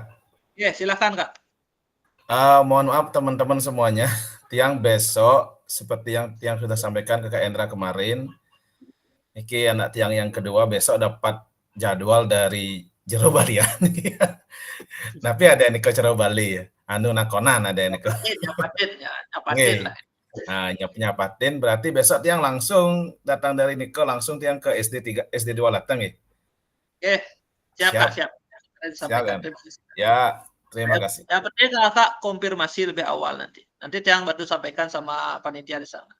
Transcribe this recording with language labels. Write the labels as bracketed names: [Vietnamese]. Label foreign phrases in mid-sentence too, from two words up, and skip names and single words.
[Indonesian] Ya, silakan Kak. Mohon maaf teman-teman semuanya, Tiang besok seperti yang sudah sampaikan ke Kak Indra kemarin, ini anak Tiang yang kedua besok dapat jadwal dari Jero Balian. Tapi ada yang ke Jero Bali ya. [Balinese] Anu nakonan [Indonesian] ada yang ke. Nyapatin lah. Nah, nyapatin berarti besok Tiang langsung datang dari Niko langsung Tiang ke SD 2 Latang ya. Oke, siap. Siap kan? Ya, terima kasih. Yang penting kakak konfirmasi lebih awal nanti. Nanti Tiang bantu sampaikan sama panitia di sana.